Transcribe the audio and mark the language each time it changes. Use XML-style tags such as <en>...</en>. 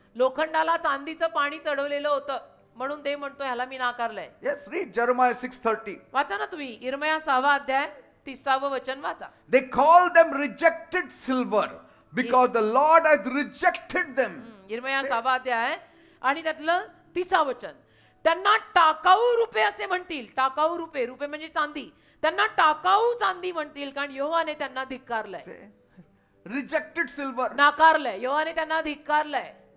<mr>लोखंडाला चांदीचं पाणी चढवलेलं होतं म्हणून देव म्हणतो ह्याला मी नाकारलंय.</mr> <en>Yes, read Jeremiah 6:30.</en> <mr>वाचा ना तुम्ही इर्मया 6 अध्याय 30 वचन वाचा.</mr> <en>They call them rejected silver because the Lord has rejected them.</en> <mr>इर्मया 6 अध्याय आणि त्यातलं 30 वचन. त्यांना टाकाऊ रुपे असे म्हणतील. टाकाऊ रुपे. रुपे म्हणजे चांदी. त्यांना टाकाऊ चांदी म्हणतील कारण यहोवाने त्यांना धिक्कारलंय.</mr> <en>Rejected silver.</en> <mr>नाकारलंय. यहोवाने त्यांना धिक्कारलंय.</mr>